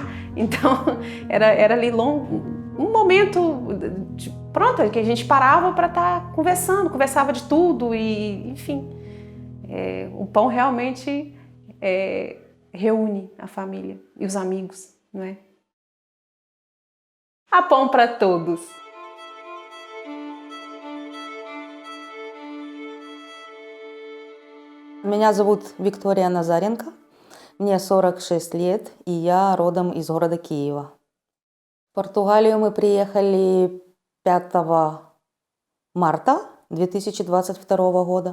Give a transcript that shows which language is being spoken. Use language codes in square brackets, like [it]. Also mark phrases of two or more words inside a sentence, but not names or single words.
[pt] Então, era ali um momento pronto, que a gente parava para estar conversando, conversava de tudo e, enfim, o pão realmente reúne a família e os amigos, não é? Há pão para todos. [ru] Меня зовут Виктория Назаренко, мне 46 лет, и я родом из города Киева. В Португалию мы приехали 5 марта 2022 года.